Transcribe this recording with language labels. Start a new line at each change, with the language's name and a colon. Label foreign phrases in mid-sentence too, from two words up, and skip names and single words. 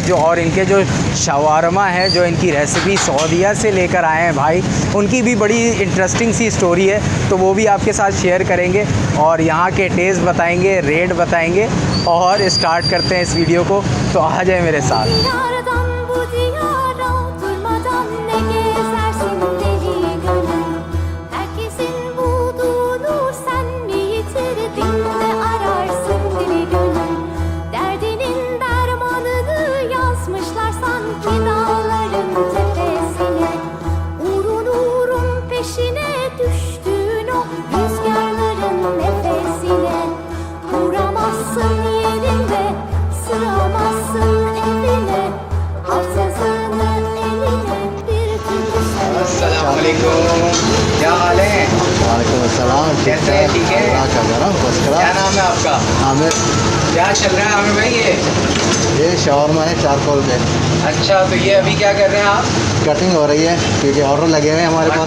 Urdu: جو اور ان کے جو شوارما ہے، جو ان کی ریسیپی سعودیہ سے لے کر آئے ہیں بھائی، ان کی بھی بڑی انٹرسٹنگ سی سٹوری ہے، تو وہ بھی آپ کے ساتھ شیئر کریں گے اور یہاں کے ٹیسٹ بتائیں گے، ریٹ بتائیں گے، اور سٹارٹ کرتے ہیں اس ویڈیو کو. تو آ جائے میرے ساتھ.
Turkish: Diyardan bu diyara durmadan ne gezersin deli gönül. Herkesin bulduğunu sen mi yitirdin de ararsın deli gönül. Derdinin dermanını yazmışlar sanki dağların tepesine. Uğrun uğrun peşine düştüğün o rüzgarların nefesine. Duramazsın yerinde, sığamazsın evine, hafızanı eline bir türlü
Arabic: السلام عليكم,
Urdu: کیا حال ہے?
Arabic: وعليكم السلام.
Urdu: کیسے ہیں؟ ٹھیک ہے. اللہ کا کرم، بس کرا. کیا نام ہے آپ کا? आमिर। کیا چل رہا ہے عامر بھائی یہ شاورما ہے چارکول پہ. اچھا، تو یہ ابھی کیا کر رہے ہیں آپ? کٹنگ ہو رہی ہے کیونکہ آرڈر لگے ہوئے ہیں ہمارے پاس.